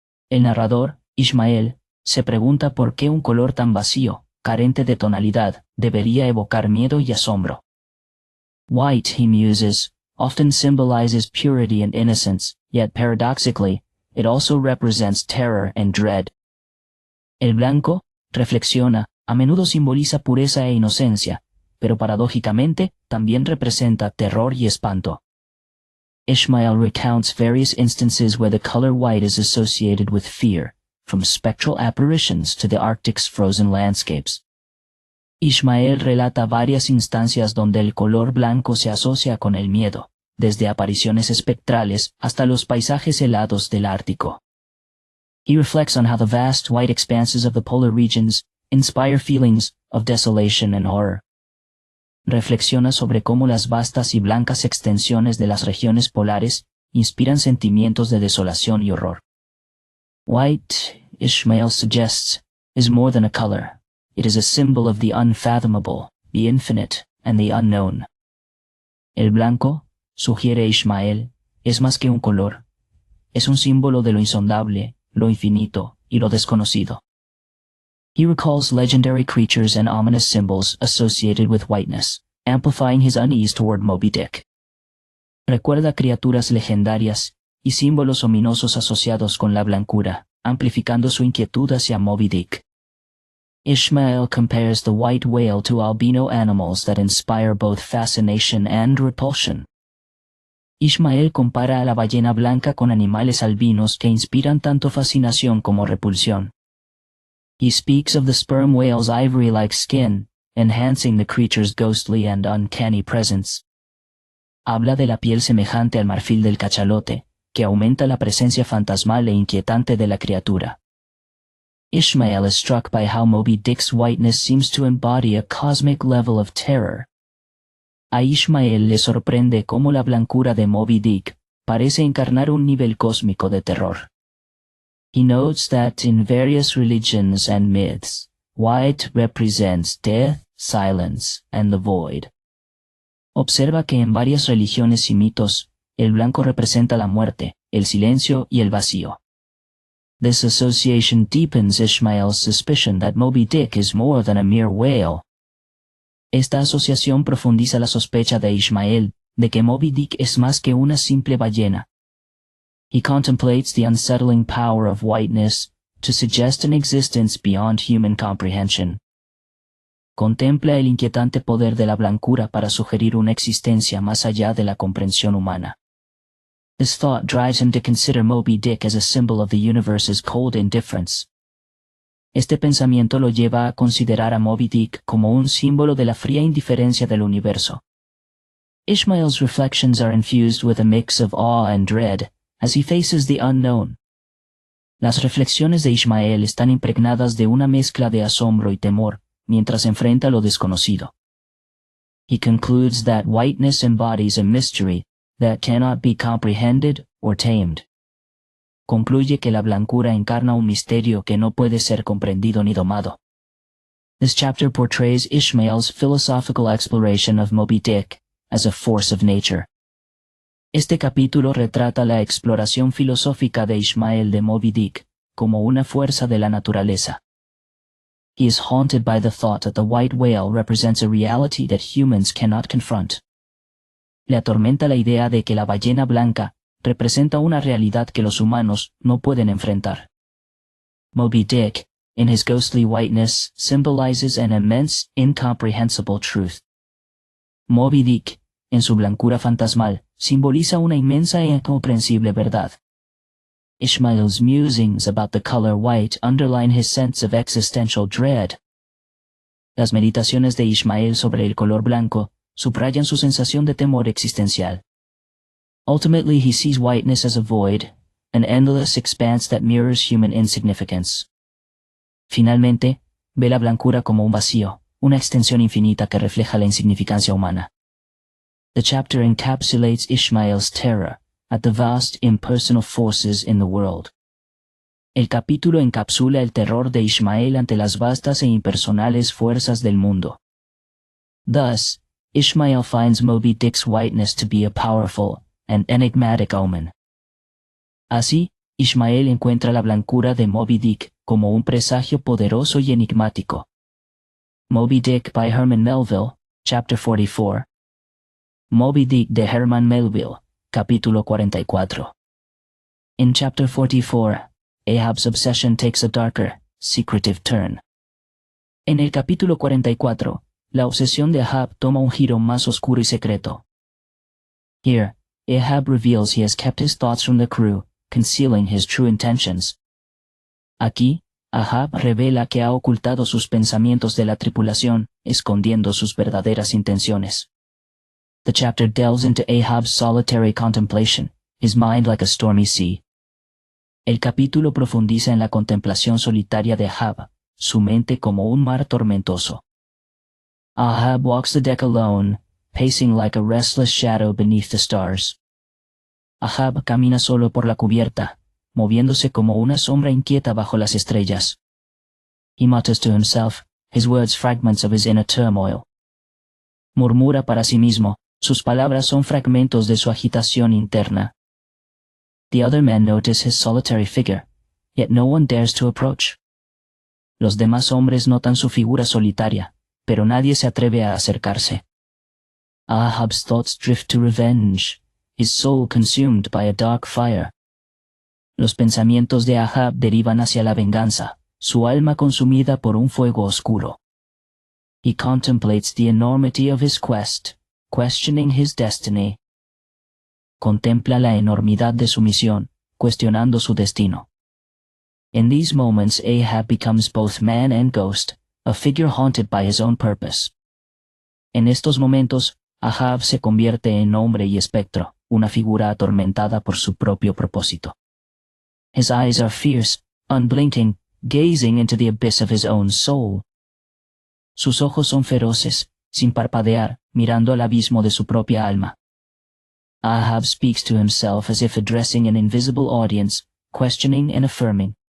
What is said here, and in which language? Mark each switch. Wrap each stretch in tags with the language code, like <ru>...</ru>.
<es>El narrador, Ishmael, se pregunta por qué un color tan vacío, carente de tonalidad, debería evocar miedo y asombro.</es> <en>White, he muses, often symbolizes purity and innocence, yet paradoxically, it also represents terror and dread.</en> <es>El blanco, reflexiona, a menudo simboliza pureza e inocencia, pero paradójicamente también representa terror y espanto.</es> <en>Ishmael recounts various instances where the color white is associated with fear, from spectral apparitions to the Arctic's frozen landscapes.</en> <es>Ishmael relata varias instancias donde el color blanco se asocia con el miedo, desde apariciones espectrales hasta los paisajes helados del Ártico.</es> <en>He reflects on how the vast white expanses of the polar regions inspire feelings of desolation and horror.</en> <es>Reflexiona sobre cómo las vastas y blancas extensiones de las regiones polares inspiran sentimientos de desolación y horror.</es> <en>White, Ishmael suggests, is more than a color. It is a symbol of the unfathomable, the infinite, and the unknown.</en> <es>El blanco, sugiere Ishmael, es más que un color. Es un símbolo de lo insondable, lo infinito y lo desconocido.</es> <en>He recalls legendary creatures and ominous symbols associated with whiteness, amplifying his unease toward Moby Dick.</en> <es>Recuerda criaturas legendarias y símbolos ominosos asociados con la blancura, amplificando su inquietud hacia Moby Dick.</es> <en>Ishmael compares the white whale to albino animals that inspire both fascination and repulsion.</en> <es>Ishmael compara a la ballena blanca con animales albinos que inspiran tanto fascinación como repulsión.</es> <en>He speaks of the sperm whale's ivory-like skin, enhancing the creature's ghostly and uncanny presence.</en> <es>Habla de la piel semejante al marfil del cachalote, que aumenta la presencia fantasmal e inquietante de la criatura.</es> <en>Ishmael is struck by how Moby Dick's whiteness seems to embody a cosmic level of terror.</en> <es>A Ishmael le sorprende cómo la blancura de Moby Dick parece encarnar un nivel cósmico de terror.</es> <en>He notes that in various religions and myths, white represents death, silence, and the void.</en> <es>Observa que en varias religiones y mitos, el blanco representa la muerte, el silencio y el vacío.</es> <en>This association deepens Ishmael's suspicion that Moby Dick is more than a mere whale.</en> <es>Esta asociación profundiza la sospecha de Ishmael de que Moby Dick es más que una simple ballena.</es> <en>He contemplates the unsettling power of whiteness to suggest an existence beyond human comprehension.</en> <es>Contempla el inquietante poder de la blancura para sugerir una existencia más allá de la comprensión humana.</es> <en>This thought drives him to consider Moby Dick as a symbol of the universe's cold indifference.</en> <es>Este pensamiento lo lleva a considerar a Moby Dick como un símbolo de la fría indiferencia del universo.</es> <en>Ishmael's reflections are infused with a mix of awe and dread as he faces the unknown.</en> <es>Las reflexiones de Ishmael están impregnadas de una mezcla de asombro y temor mientras enfrenta lo desconocido.</es> <en>He concludes that whiteness embodies a mystery that cannot be comprehended or tamed.</en> <es>Concluye que la blancura encarna un misterio que no puede ser comprendido ni domado.</es> <en>This chapter portrays Ishmael's philosophical exploration of Moby Dick as a force of nature.</en> <es>Este capítulo retrata la exploración filosófica de Ishmael de Moby Dick como una fuerza de la naturaleza.</es> <en>He is haunted by the thought that the white whale represents a reality that humans cannot confront.</en> <es>Le atormenta la idea de que la ballena blanca representa una realidad que los humanos no pueden enfrentar.</es> <en>Moby Dick, in his ghostly whiteness, symbolizes an immense, incomprehensible truth.</en> <es>Moby Dick, en su blancura fantasmal, simboliza una inmensa e incomprensible verdad.</es> <en>Ishmael's musings about the color white underline his sense of existential dread.</en> <es>Las meditaciones de Ishmael sobre el color blanco subrayan su sensación de temor existencial.</es> <en>Ultimately, he sees whiteness as a void, an endless expanse that mirrors human insignificance.</en> <es>Finalmente, ve la blancura como un vacío, una extensión infinita que refleja la insignificancia humana.</es> <en>The chapter encapsulates Ishmael's terror at the vast impersonal forces in the world.</en> <es>El capítulo encapsula el terror de Ishmael ante las vastas e impersonales fuerzas del mundo.</es> <en>Thus, Ishmael finds Moby Dick's whiteness to be a powerful and enigmatic omen.</en> <es>Así, Ishmael encuentra la blancura de Moby Dick como un presagio poderoso y enigmático. Moby Dick by Herman Melville, Chapter 44. Moby Dick de Herman Melville, Capítulo 44.</es> <en>In Chapter 44, Ahab's obsession takes a darker, secretive turn.</en> <es>En el capítulo 44, la obsesión de Ahab toma un giro más oscuro y secreto.</es> <en>Here, Ahab reveals he has kept his thoughts from the crew, concealing his true intentions.</en> <es>Aquí, Ahab revela que ha ocultado sus pensamientos de la tripulación, escondiendo sus verdaderas intenciones.</es> <en>The chapter delves into Ahab's solitary contemplation, his mind like a stormy sea.</en> <es>El capítulo profundiza en la contemplación solitaria de Ahab, su mente como un mar tormentoso.</es> <en>Ahab walks the deck alone, pacing like a restless shadow beneath the stars.</en> <es>Ahab camina solo por la cubierta, moviéndose como una sombra inquieta bajo las estrellas.</es> <en>He mutters to himself, his words fragments of his inner turmoil.</en> <es>Murmura para sí mismo, sus palabras son fragmentos de su agitación interna.</es> <en>The other men notice his solitary figure, yet no one dares to approach.</en> <es>Los demás hombres notan su figura solitaria, pero nadie se atreve a acercarse.</es> <en>Ahab's thoughts drift to revenge, his soul consumed by a dark fire.</en> <es>Los pensamientos de Ahab derivan hacia la venganza, su alma consumida por un fuego oscuro.</es> <en>He contemplates the enormity of his quest, questioning his destiny.</en> <es>Contempla la enormidad de su misión, cuestionando su destino.</es> <en>In these moments Ahab becomes both man and ghost, a figure haunted by his own purpose.</en> <es>En estos momentos, Ahab se convierte en hombre y espectro, una figura atormentada por su propio propósito.</es> <en>His eyes are fierce, unblinking, gazing into the abyss of his own soul.</en> <es>Sus ojos son feroces, sin parpadear, mirando al abismo de su propia alma.</es> <en>Ahab speaks to himself as if addressing an invisible audience, questioning and affirming.</en>